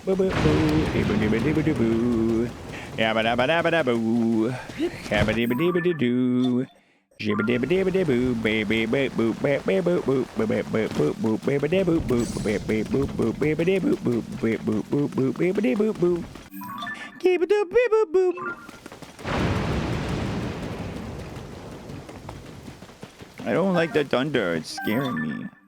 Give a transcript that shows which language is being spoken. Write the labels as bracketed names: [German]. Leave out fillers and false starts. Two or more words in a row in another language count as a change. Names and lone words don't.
[English] boop boo ebba dibba dibba dibba boo yabba dabba dabba dabba boo yabba dibba dibba doo jibba dibba dibba dibba baby boop boop boop boop boop boop boop boop boop baby dibba boop boop boop boop boop baby dibba boop boop boop boop boop baby dibba boop keep it up boop boop boop. I don't like the thunder. It's scaring me.